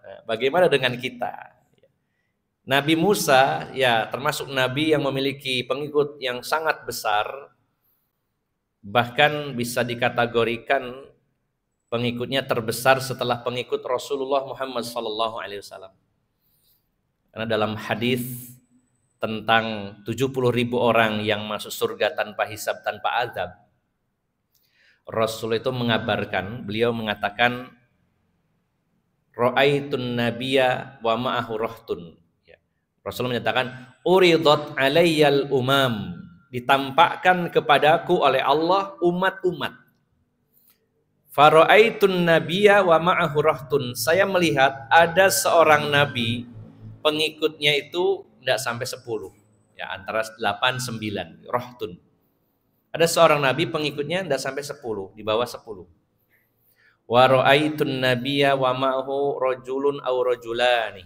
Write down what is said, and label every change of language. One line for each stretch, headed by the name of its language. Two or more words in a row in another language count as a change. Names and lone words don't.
Indonesian: Nah, bagaimana dengan kita? Nabi Musa ya termasuk nabi yang memiliki pengikut yang sangat besar, bahkan bisa dikategorikan pengikutnya terbesar setelah pengikut Rasulullah Muhammad SAW. Karena dalam hadis tentang 70.000 orang yang masuk surga tanpa hisab, tanpa azab, Rasul itu mengabarkan, beliau mengatakan,
Arabic: رأيت النبي ومعه رهط.
Indonesian: Rasul menyatakan,
Arabic: عرضت علي الأمم,
Indonesian: ditampakkan kepadaku oleh Allah umat-umat.
Arabic: فرأيت النبي ومعه رهط,
Indonesian: saya melihat ada seorang nabi, pengikutnya itu tidak sampai 10, ya antara 8, 9, rahtun. Ada seorang nabi pengikutnya tidak sampai 10, di bawah 10.
Arabic: ورأيت النبي ومعه رجل أو رجلان.